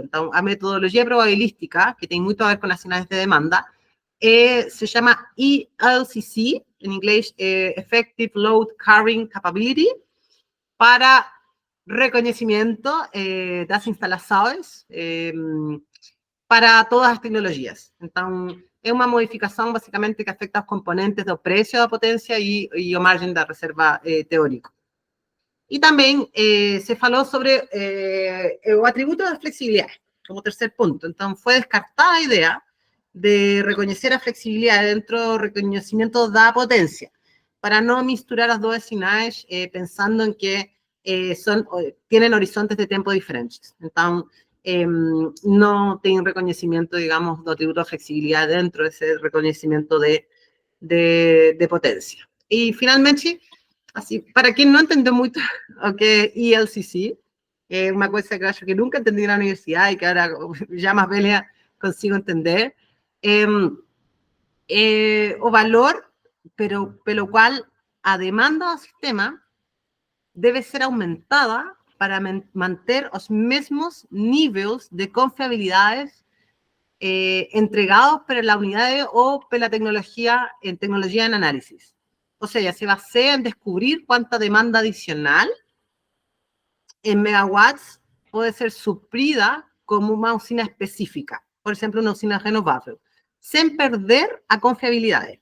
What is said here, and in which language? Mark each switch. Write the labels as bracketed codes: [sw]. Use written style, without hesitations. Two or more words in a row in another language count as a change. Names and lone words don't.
[es] Entonces, la metodología probabilística, que tiene mucho que ver con las señales de demanda, se llama ELCC, en inglés [en] Effective Load Carrying Capability, [pt] para reconhecimento das instalações para todas as tecnologias. Então, é uma modificação, basicamente, que afeta os componentes do preço da potência e a margem da reserva teórico. E também se falou sobre o atributo da flexibilidade, como terceiro ponto. Então, foi descartada a ideia de reconhecer a flexibilidade dentro do reconhecimento da potência, para não misturar as duas sinais, pensando em que [es] tienen horizontes de tiempo diferentes. Então, no tem reconocimiento, digamos, [pt] do atributo [es] de flexibilidad dentro de ese reconocimiento de potencia. Y finalmente, así, para quien no entendió mucho o que es ELCC, una cosa que [pt] acho que [es] nunca entendí en la universidad y que ahora ya más velha consigo entender, [pt] o valor, [es] pero pelo cual [pt] a demanda do sistema [es] debe ser aumentada para [pt] manter os mesmos níveis de confiabilidades [es] entregados por la unidad o por la tecnología en análisis. O sea, se basea en descubrir cuánta demanda adicional en megawatts puede ser suplida como una usina específica, por ejemplo, una usina renovable, sin perder a confiabilidades.